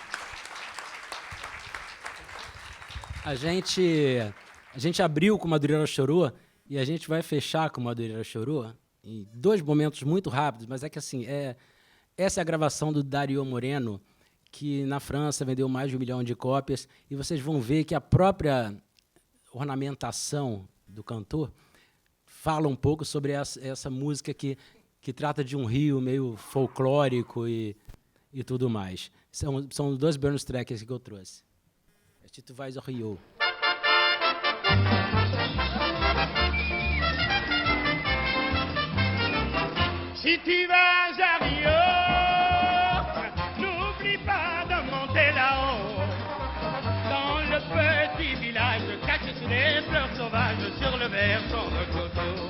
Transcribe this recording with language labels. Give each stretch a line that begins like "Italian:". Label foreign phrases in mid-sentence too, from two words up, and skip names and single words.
Portuguese: A gente abriu com Madureira Chorou e a gente vai fechar com Madureira Chorou em dois momentos muito rápidos, mas é que assim, essa é a gravação do Dario Moreno, que na França vendeu mais de 1 milhão de cópias, e vocês vão ver que a própria ornamentação do cantor fala um pouco sobre essa música que trata de um rio meio folclórico e tudo mais. São dois
English: bonus tracks
Portuguese: que eu trouxe.
French: Si tu vais au Rio. Si tu vas à Rio, n'oublie pas de monter là-haut. Dans le petit village caché sous les fleurs sauvages sur le versant de Coteau.